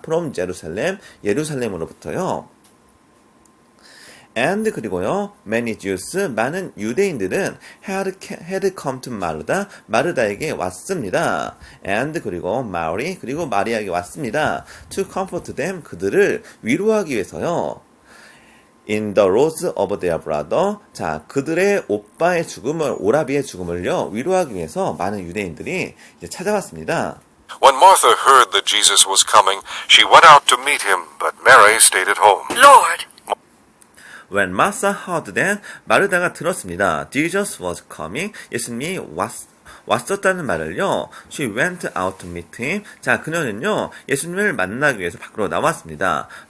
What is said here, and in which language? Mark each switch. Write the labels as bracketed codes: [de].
[en] from Jerusalem, [ko] 예루살렘으로부터요. [en] And [ko] 그리고요, [en] many Jews, [ko] 많은 유대인들은 [en] had come to [ko] 마르다에게 왔습니다. [en] And [ko] 그리고 Mary, 그리고 마리아에게 왔습니다. [en] To comfort them, [ko] 그들을 위로하기 위해서요. [en] In the loss of their brother, [ko] 자, 그들의 오빠의 죽음을, 오라비의 죽음을요, 위로하기 위해서 많은 유대인들이 이제 찾아왔습니다. [en] When Martha heard that Jesus was coming, she went out to meet him, but Mary stayed at home. Lord, When Martha heard that, [ko] 마르다가 들었습니다. [en] Jesus was coming. [ko] 예수님이 왔었다는 말을요. [en] She went out to meet him. [ko] 자, 그녀는요. 예수님을 만나기 위해서 밖으로 나왔습니다.